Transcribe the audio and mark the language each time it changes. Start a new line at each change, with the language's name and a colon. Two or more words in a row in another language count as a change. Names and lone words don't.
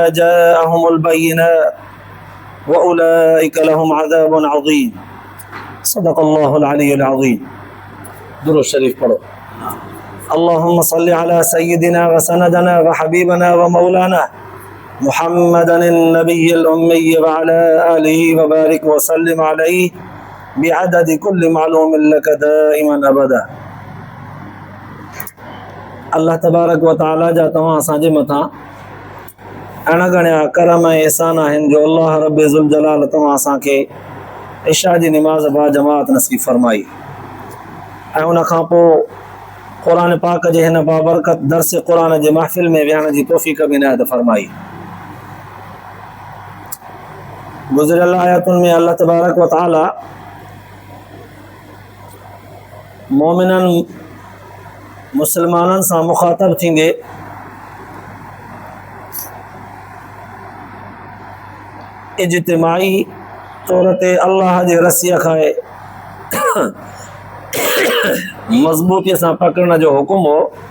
Arabic: جاءهم البينات وأولئك لهم عذاب عظيم صدق الله العلي العظيم
Urdu: درود شريف پڑھو
Arabic: اللهم صل على سيدنا وسندنا وحبيبنا ومولانا محمد النبي الأمي وعلى آله وبارك وسلم عليه بعدد كل معلوم لك دائما أبدا
Sindhi: अल्लाह
Arabic: تبارك وتعالى
Sindhi: जा तव्हां असांजे मथां अणगणिया करम ऐं एहसान आहिनि जो अल्लाह रब
Arabic: ذو الجلال
Sindhi: तव्हां असांखे इशा जी निमाज़ बा जमात नसीब फरमाई ऐं उन खां पोइ क़ुर पाक जे हिन बाबरकत दर्स क़ुर जे महफ़िल में विहण जी तौफ़ीक़ बि इनायत फरमाई। गुज़िरियल आयतुनि में अल्लाह
Arabic: تبارك وتعالى
Sindhi: मोमिननि मुसलमाननि सां मुखातब थींदे इज्तिमाई तौर ते अल्लाह जे रसीअ खां मज़बूतीअ सां पकड़ण जो हुकुम हो।